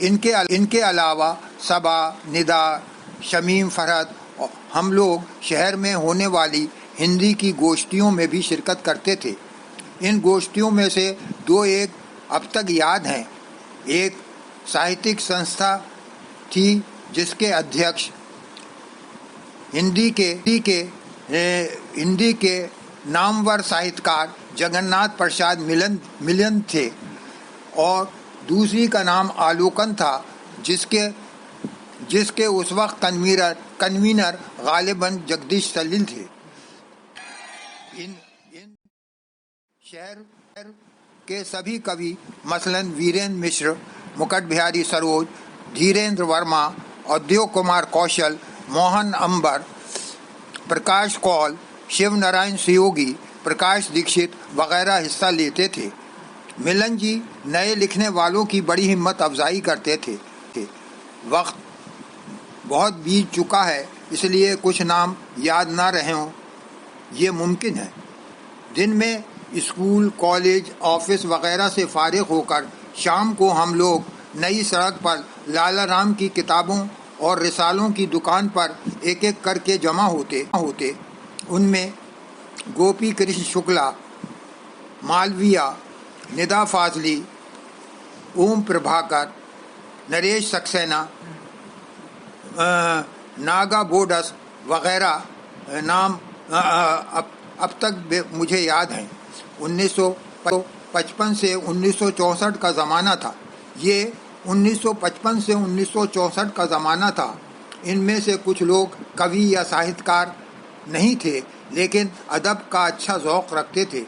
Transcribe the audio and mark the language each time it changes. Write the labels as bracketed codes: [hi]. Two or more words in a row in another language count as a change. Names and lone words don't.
[ur] ان کے علاوہ صبا، ندا، شمیم، فرحت ہم لوگ شہر میں ہونے والی ہندی کی گوشتیوں میں بھی شرکت کرتے تھے۔ ان گوشتیوں میں سے دو ایک اب تک یاد ہیں۔ ایک ساہتک سنستھا تھی جس کے ادھیکش ہندی کے نامور ساہتکار جگن ناتھ پرساد ملن تھے، اور دوسری کا نام آلوکن تھا جس کے اس وقت کنوینر غالباً جگدیش سلیل تھے۔ ان شہر کے سبھی کوی مثلاً ویریندر مشر، مکٹ بہاری سروج، دھیریندر ورما، ادیو کمار کوشل، موہن امبر، پرکاش کول، شیو نارائن سیوگی، پرکاش دیکشت وغیرہ حصہ لیتے تھے۔ ملن جی نئے لکھنے والوں کی بڑی ہمت افزائی کرتے تھے۔ وقت بہت بیت چکا ہے، اس لیے کچھ نام یاد نہ رہے ہوں یہ ممکن ہے۔ دن میں اسکول، کالج، آفس وغیرہ سے فارغ ہو کر شام کو ہم لوگ نئی سڑک پر لالا رام کی کتابوں اور رسالوں کی دکان پر ایک ایک کر کے جمع ہوتے۔ ان میں گوپی کرشن شکلا، مالویہ، ندا فاضلی، اوم پربھاکر، نریش سکسینہ، ناگا بوڈس وغیرہ نام اب تک مجھے یاد ہیں۔ 1955 سے 1964 کا زمانہ تھا۔ یہ 1955 سے 1964 کا زمانہ تھا۔ ان میں سے کچھ لوگ کوی یا ساہتکار نہیں تھے، لیکن ادب کا اچھا ذوق رکھتے تھے۔